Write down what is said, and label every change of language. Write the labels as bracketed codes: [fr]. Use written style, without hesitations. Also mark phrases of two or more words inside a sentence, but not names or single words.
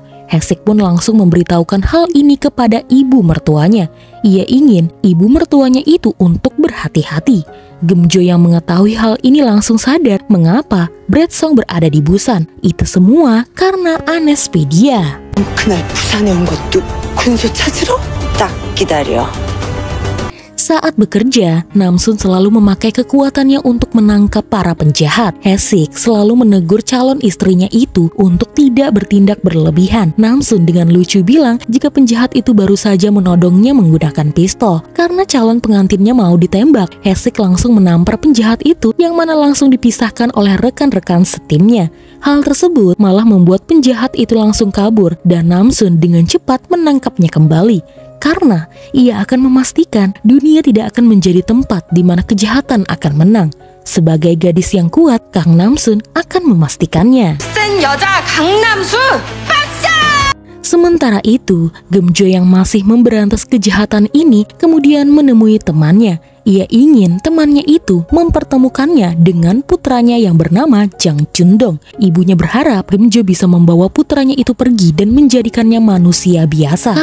[id] Hae-sik pun langsung memberitahukan hal ini kepada ibu mertuanya. Ia ingin ibu mertuanya itu untuk berhati-hati. Geum-jo yang mengetahui hal ini langsung sadar mengapa Bradsong berada di Busan. Itu semua karena Anespedia. [ko] 그날 부산에 온 것도 군소 찾으러? 딱 기다려. [id] Saat bekerja, Namsun selalu memakai kekuatannya untuk menangkap para penjahat. Hae-sik selalu menegur calon istrinya itu untuk tidak bertindak berlebihan. Namsun dengan lucu bilang jika penjahat itu baru saja menodongnya menggunakan pistol. Karena calon pengantinnya mau ditembak, Hae-sik langsung menampar penjahat itu yang mana langsung dipisahkan oleh rekan-rekan setimnya. Hal tersebut malah membuat penjahat itu langsung kabur dan Namsun dengan cepat menangkapnya kembali. Karena ia akan memastikan dunia tidak akan menjadi tempat di mana kejahatan akan menang. Sebagai gadis yang kuat, Kang Namsun akan memastikannya. [ko] 센 여자 강남수! [id] Sementara itu, Geum-jo yang masih memberantas kejahatan ini kemudian menemui temannya. Ia ingin temannya itu mempertemukannya dengan putranya yang bernama Jang Chun-dong. Ibunya berharap Geum-jo bisa membawa putranya itu pergi dan menjadikannya manusia biasa.